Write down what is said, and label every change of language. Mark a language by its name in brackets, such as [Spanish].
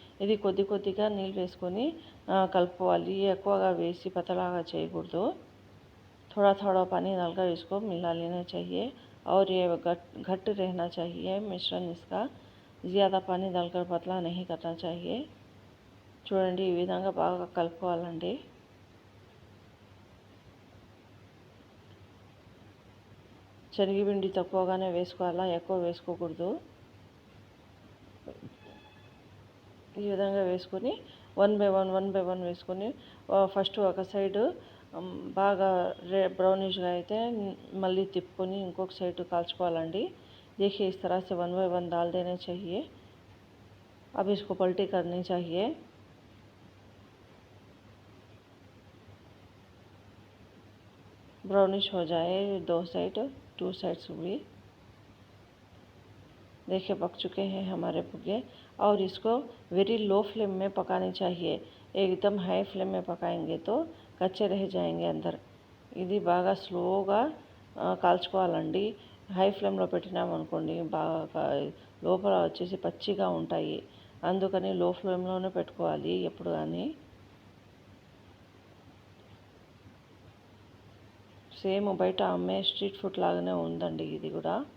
[Telugu] ఇది కొద్ది కొద్దిగా నీళ్ళు వేసుకొని కలుపుకోవాలి। ఎక్కువగా వేసి పతలాగా చేయకూడదు। [Hindi] थोड़ा थोड़ा पानी डालकर इसको मिला लेना चाहिए और ये घट रहना चाहिए मिश्रण इसका। ज़्यादा पानी डालकर पतला नहीं करना चाहिए। [Telugu] చూడండి ఈ విధంగా బాగా కలుపుకోవాలండి। శనగపిండి తక్కువగానే వేసుకోవాలా, ఎక్కువ వేసుకోకూడదు। ఈ విధంగా వేసుకొని వన్ బై వన్ వేసుకొని ఫస్ట్ ఒక సైడ్ బాగా బ్రౌనిష్గా అయితే మళ్ళీ తిప్పుకొని ఇంకొక సైడ్ కాల్చుకోవాలండి। [Hindi] देखिए इस तरह से वन बाय वन डाल देने चाहिए। अब इसको पलटी करनी चाहिए। ब्राउनिश हो जाए दो साइड, टू साइड्स भी। देखिए पक चुके हैं हमारे भुगे। और इसको वेरी लो फ्लेम में पकानी चाहिए। एकदम हाई फ्लेम में पकाएंगे तो कच्चे रह जाएंगे अंदर। [Telugu] ఇది బాగా స్లోగా కాల్చుకోవాలండి। హై ఫ్లేమ్లో పెట్టినామనుకోండి బాగా లోపల వచ్చేసి పచ్చిగా ఉంటాయి। అందుకని లో ఫ్లేమ్లోనే పెట్టుకోవాలి ఎప్పుడు కానీ। సేమ్ బయట అమ్మే స్ట్రీట్ ఫుడ్ లాగానే ఉందండి ఇది కూడా।